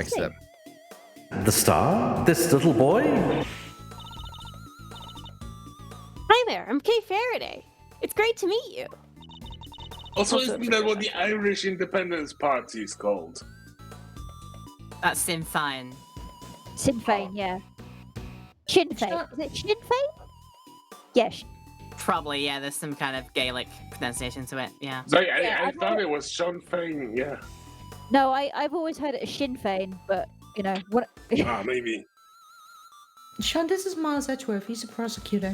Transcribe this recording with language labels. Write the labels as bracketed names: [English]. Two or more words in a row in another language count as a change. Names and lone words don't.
[English] Excellent. The star? This little boy? Hi there, I'm Kay Faraday. It's great to meet you. Also, isn't that what the Irish Independence Party is called? That's Sinn Féin. Sinn Féin, yeah. Sinn Féin. Is it Sinn Féin? Yes. Probably, yeah, there's some kind of Gaelic pronunciation to it, yeah. Sorry, I thought it was Sean Féin, yeah. No, I've always heard it as Sinn Féin, but, you know, what... Maybe. Sean, this is Miles Edgeworth. He's a prosecutor.